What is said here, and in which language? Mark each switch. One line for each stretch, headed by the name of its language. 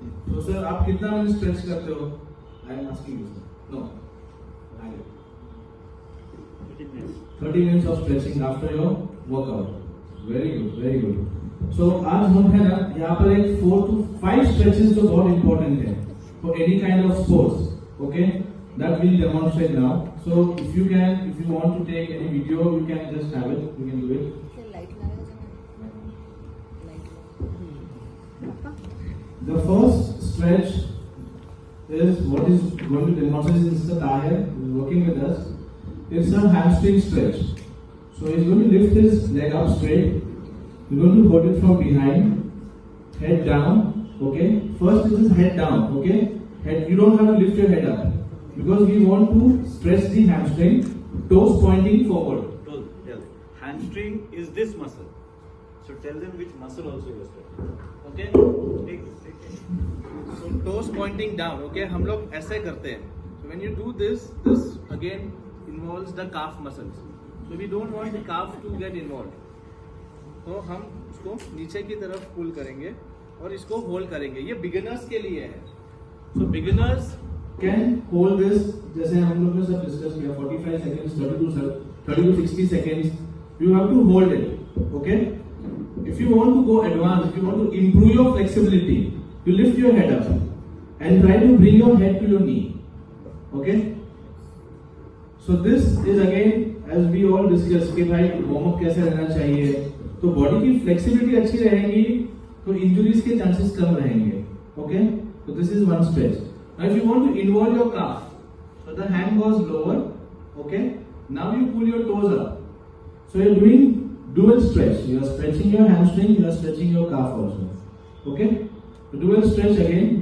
Hindi: So sir, आप कितना minute stretch करते हो?
English: I am asking you sir. No. 30 minutes of stretching after your workout. Very good.
Hindi: So आज हम है ना यहाँ पर एक 4 to 5 stretches जो बहुत important है
English: for any kind of sports. Okay. That we'll demonstrate now. So if you want to take any video, you can just have it. You can do it. The first stretch is what is going to demonstrate. This is the Tahir who is working with us. It's a hamstring stretch. So he's going to lift his leg up straight. You're going to hold it from behind, head down. Okay. First this is head down. Okay. Head. You don't have to lift your head up. Because we want to stretch the hamstring, toes pointing forward. Hamstring is this muscle. So tell them which muscle also you are stretching. Okay? Take this. So toes pointing down. Okay?
Hindi: हम लोग ऐसे करते हैं.
English: So when you do this again involves the calf muscles. So we don't want the calf to get involved.
Hindi: तो हम उसको नीचे की तरफ पुल करेंगे और इसको होल्ड करेंगे. ये बिगिनर्स के लिए है.
English: So beginners can hold this,
Hindi: जैसे हम लोग ने सब डिस्कस किया,
English: 45 seconds, 30 to 60 seconds. You have to hold it. Okay? If you want to go advanced, if you want to improve your flexibility, you lift your head up and try to bring your head to your knee. Okay? So this is again, as we all discussed,
Hindi: कि भाई warm up कैसे रहना चाहिए. तो body की flexibility अच्छी रहेगी तो इंजुरीज के चांसेस कम रहेंगे.
English: Okay, so this is one stretch. Now if you want to involve your calf, so the hand goes lower. Okay, now you pull your toes up. So you're doing dual stretch. You are stretching your hamstring, you are stretching your calf also. Okay, so dual stretch again.